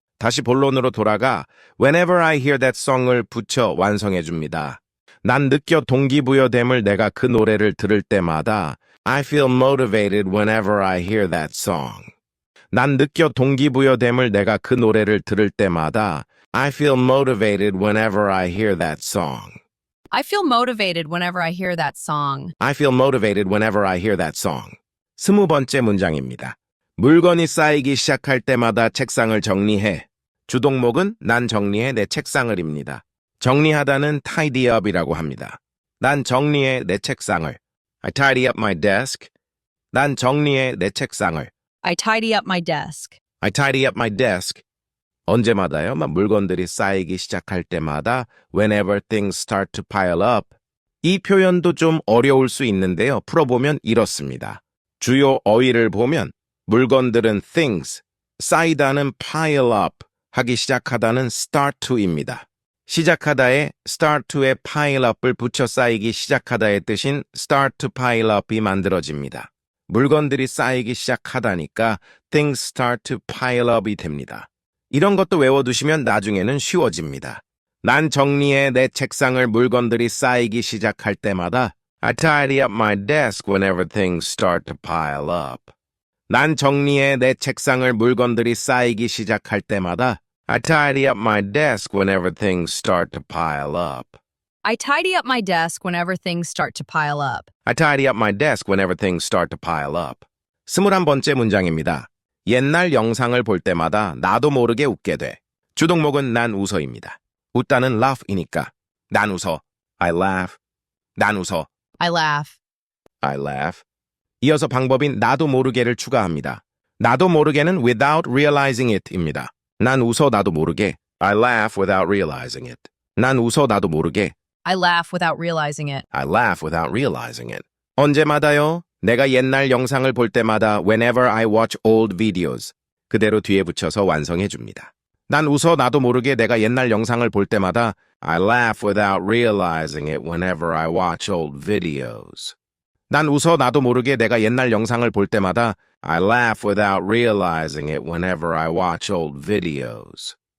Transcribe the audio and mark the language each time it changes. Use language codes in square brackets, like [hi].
[ko] 다시 본론으로 돌아가 [en] Whenever I hear that song [ko] 을 붙여 완성해줍니다. 난 느껴 동기부여됨을 내가 그 노래를 들을 때마다 [en] I feel motivated whenever I hear that song. [ko] 난 느껴 동기부여됨을 내가 그 노래를 들을 때마다 [en] I feel motivated whenever I hear that song. I feel motivated whenever I hear that song. I feel motivated whenever I hear that song. [ko] 20번째 문장입니다. 물건이 쌓이기 시작할 때마다 책상을 정리해. 주동목은 난 정리해 내 책상을입니다. 정리하다는 tidy up이라고 합니다. 난 정리해 내 책상을. [en] I tidy up my desk. [ko] 난 정리해 내 책상을. [en] I tidy up my desk. I tidy up my desk. [ko] 언제마다요? 물건들이 쌓이기 시작할 때마다 [en] whenever things start to pile up. [ko] 이 표현도 좀 어려울 수 있는데요. 풀어보면 이렇습니다. 주요 어휘를 보면 물건들은 things, 쌓이다는 pile up, 하기 시작하다는 start to입니다. 시작하다에 start to에 pile up을 붙여 쌓이기 시작하다의 뜻인 [en] start to pile up [ko] 이 만들어집니다. 물건들이 쌓이기 시작하다니까 [en] things start to pile up [ko] 이 됩니다. 이런 것도 외워두시면 나중에는 쉬워집니다. 난 정리해 내 책상을 물건들이 쌓이기 시작할 때마다 [en] I tidy up my desk whenever things start to pile up. [ko] 난 정리해 내 책상을 물건들이 쌓이기 시작할 때마다 [en] I tidy up my desk whenever things start to pile up. I tidy up my desk whenever things start to pile up. I tidy up my desk whenever things start to pile up. [ko] 21번째 문장입니다. 옛날 영상을 볼 때마다 나도 모르게 웃게 돼. 주동목은 난 웃어입니다. 웃다는 laugh이니까. 난 웃어. [en] I laugh. [ko] 난 웃어. [en] I laugh. I laugh. [ko] 이어서 방법인 나도 모르게를 추가합니다. 나도 모르게는 [en] without realizing it [ko] 입니다. 난 웃어 나도 모르게. [en] I laugh without realizing it. [ko] 난 웃어 나도 모르게. [en] I laugh without realizing it. I laugh without realizing it. [ko] 언제마다요? 내가 옛날 영상을 볼 때마다 [en] whenever I watch old videos. [ko] 그대로 뒤에 붙여서 완성해 줍니다. 난 웃어 나도 모르게 내가 옛날 영상을 볼 때마다 [en] I laugh without realizing it whenever I watch old videos. [ko] 난 웃어 나도 모르게 내가 옛날 영상을 볼 때마다 [en] I laugh without realizing it whenever I watch old videos.